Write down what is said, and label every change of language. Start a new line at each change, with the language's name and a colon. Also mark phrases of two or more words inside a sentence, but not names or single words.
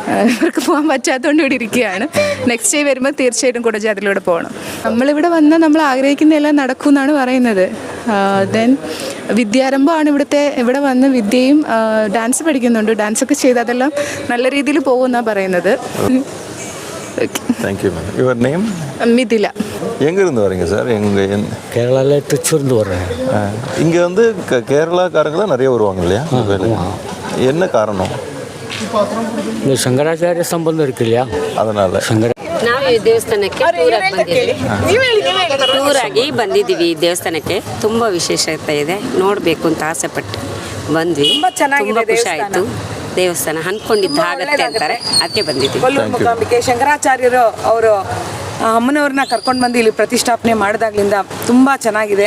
Malayalam: ഇവർക്ക് പോകാൻ പറ്റാത്തതുകൊണ്ട് ഇവിടെ ഇരിക്കുകയാണ്.
English: next day
Malayalam: വരുമ്പോൾ തീർച്ചയായിട്ടും കുടജാദ്രിയിലൂടെ പോകണം. നമ്മളിവിടെ വന്നാൽ നമ്മൾ ആഗ്രഹിക്കുന്നതെല്ലാം നടക്കും എന്നാണ് പറയുന്നത്. ദെൻ വിദ്യാരംഭമാണ് ഇവിടെ വന്ന് വിദ്യയും ഡാൻസ് പഠിക്കുന്നുണ്ട്. ഡാൻസൊക്കെ ചെയ്ത് അതെല്ലാം നല്ല രീതിയിൽ പോകുമെന്നാണ് പറയുന്നത്.
English: Thank you ma'am. Your name? மிதிலா.
Tamil: எங்கேருந்து வரீங்க சார்? கேரளாவில் திருச்சூர்ந்து வர்றேன். இங்கே வந்து கேரளாக்காரங்க தான் நிறைய வருவாங்க இல்லையா? என்ன காரணம்? இந்த சங்கராச்சாரிய சம்பந்தம் இருக்கு இல்லையா, அதனால்.
Kannada: ನಾವು ಈ ದೇವಸ್ಥಾನಕ್ಕೆ ಟೂರಾಗಿ ಬಂದಿದ್ದೀವಿ. ಈ ದೇವಸ್ಥಾನಕ್ಕೆ ತುಂಬ ವಿಶೇಷತೆ ಇದೆ, ನೋಡಬೇಕು ಅಂತ ಆಸೆ ಪಟ್ಟು ಬಂದ್ವಿ. ತುಂಬ ಖುಷಿ ಆಯಿತು. ದೇವಸ್ಥಾನ ಅಂದ್ಕೊಂಡಿದ್ದ ಆಗತ್ತೆ ಅಂತಾರೆ, ಅದಕ್ಕೆ ಬಂದಿದ್ದೀವಿ. ಕೊಲ್ಲೂರು ಮೂಕಾಂಬಿಕೆ ಶಂಕರಾಚಾರ್ಯರು ಅವರು ಅಮ್ಮನವ್ರನ್ನ ಕರ್ಕೊಂಡು ಬಂದು ಇಲ್ಲಿ ಪ್ರತಿಷ್ಠಾಪನೆ ಮಾಡಿದಾಗಲಿಂದ ತುಂಬ ಚೆನ್ನಾಗಿದೆ.